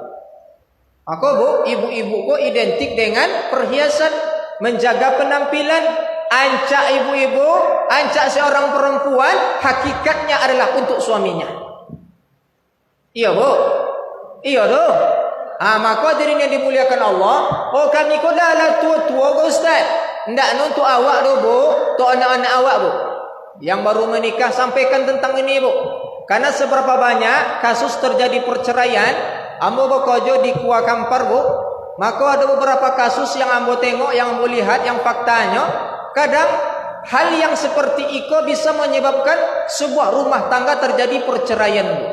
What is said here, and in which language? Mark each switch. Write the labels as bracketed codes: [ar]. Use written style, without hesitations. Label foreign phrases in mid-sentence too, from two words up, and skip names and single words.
[id] Maka, Bu, ibu-ibu kok identik dengan perhiasan, menjaga penampilan. Ancak ibu-ibu, ancak seorang perempuan, hakikatnya adalah untuk suaminya. [min] Iya, Bu. Iya, doh. [id] Maka hadirin yang dimuliakan Allah, [min] oh kami kau dah lah tua-tua, Ustaz. Ndak untuk awak doh, Bu, untuk anak-anak awak, Bu. [id] Yang baru menikah, sampaikan tentang ini, Bu. Karena seberapa banyak kasus terjadi perceraian, ambo bekerja di Kuala Kampar, Bu. Maka ada beberapa kasus yang ambo tengok, yang ambo lihat, yang faktanya, kadang hal yang seperti itu bisa menyebabkan sebuah rumah tangga terjadi perceraian.